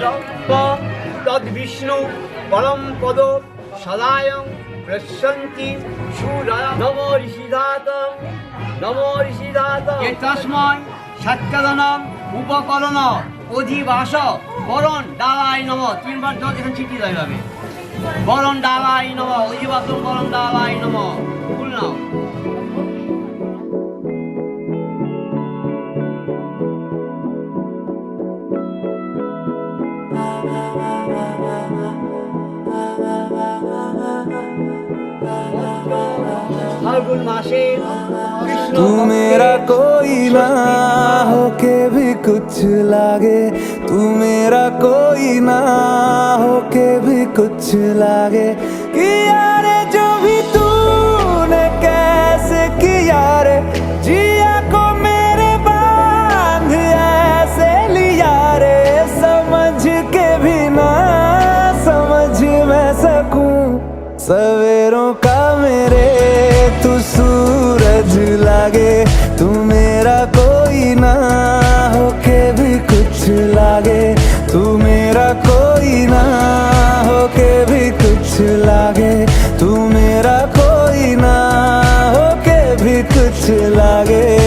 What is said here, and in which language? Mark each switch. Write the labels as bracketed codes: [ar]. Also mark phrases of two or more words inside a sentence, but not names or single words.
[sa] তদ বিষ্ণু পরম পদ সদায়ং প্রশন্তি সুরায় নম ঋষিধাতম নমো ঋষিধাত তস্মৈ সত্যদনম উপকরণ অধিবাস বরণ ডালাই নম [bn] 3 বার জল এখানে ছিটিয়ে দেওয়া যাবে। [sa] বরণ ডালাই নম অধিবাসম বরণ ডালাই নম [bn] ফুল নাও। [sa] फाल्गुन मासे [hi] तू मेरा कोई ना होके भी कुछ लागे, तू मेरा कोई ना होके भी कुछ लागे। किया रे जो भी तूने कैसे किया रे, जिया को मेरे बांध ऐसे लिया रे। समझ के भी ना समझ मैं सकूं सवेरों का मेरे तू सूरज लागे। तू मेरा कोई ना होके भी कुछ लागे, तू मेरा कोई ना होके भी कुछ लागे, तू मेरा कोई ना होके भी कुछ लागे।